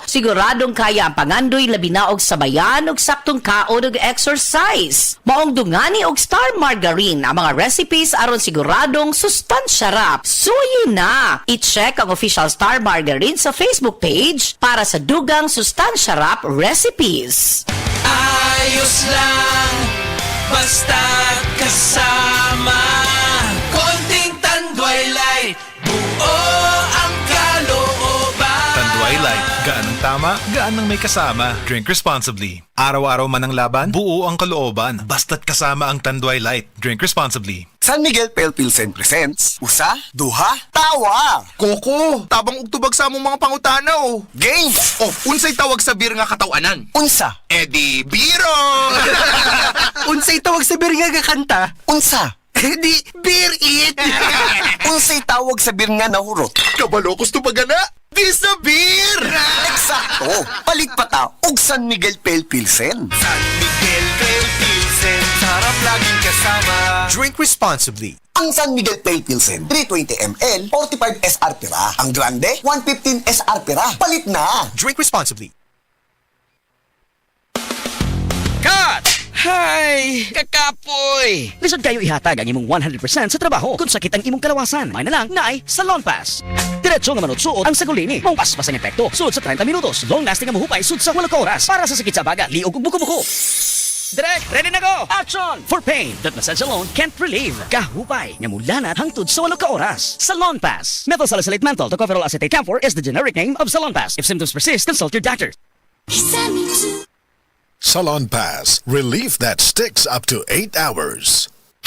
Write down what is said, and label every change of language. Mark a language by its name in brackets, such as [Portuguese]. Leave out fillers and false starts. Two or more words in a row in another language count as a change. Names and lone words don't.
[Cebuano] Siguradong kaya ang pangandoy labi na og sabayan og saktong kaon ug exercise. Maong dungani og Star Margarine ang mga recipes aron siguradong sustansya rap. Suyi na! I-check ang official Star Margarine sa Facebook page para sa dugang sustansya rap recipes. [Filipino] Ayos lang, basta kasama. Konting Tanduay Light, buo ang kalooban. Tanduay Light, gaan ng tama, gaan ng may kasama. [English] Drink responsibly. [Filipino] Araw-araw man ang laban, buo ang kalooban. Basta't kasama ang Tanduay Light. [English] Drink responsibly. San Miguel Pale Pilsen presents Usa, Duha, Tawa. [Cebuano] Koko, tabang ugtubag sa among mga pangutanaw. Game. Oh, unsay tawag sa beer nga katawanan? Unsa. Edi biro. Unsay tawag sa beer nga kakanta? Unsa. Edi beer it. Unsay tawag sa beer nga nahurot? Kabalo, gusto pa gana? Di sa beer. Eksakto. Palit pa ta og San Miguel Pale Pilsen. [Filipino] San Miguel Pale Pilsen, sarap laging kasama. [English] Drink responsibly. [Cebuano] Ang San Miguel Pale Pilsen, 320 ml, 45 SR pira. Ang Grande, 115 SR pira. Palit na. [English] Drink responsibly. Cut! Hay! [Cebuano] Kakapoy! Lisod kayo ihatag ang imong 100% sa trabaho kung sakit ang imong kalawasan. May na lang na ay Salon Pass. Diretso nga manutsuot ang sagulini. Mong paspas ang epekto. Sud sa 30 minutos. [English] Long lasting [Cebuano] ang mahupay. Sud sa 8 oras. Para sa sakit sa baga, liog ug buko-buko. [English] Direk, ready na go! Action! For pain that massage alone can't relieve. [Cebuano] Kahupay nga mulanat hangtod sa 8 oras. [English] Salon Pass. Methyl salicylate menthol tocopherol acetate camphor is the generic name of Salon Pass. If symptoms persist, consult your doctor. Salon Pass. Relief that sticks up to 8 hours.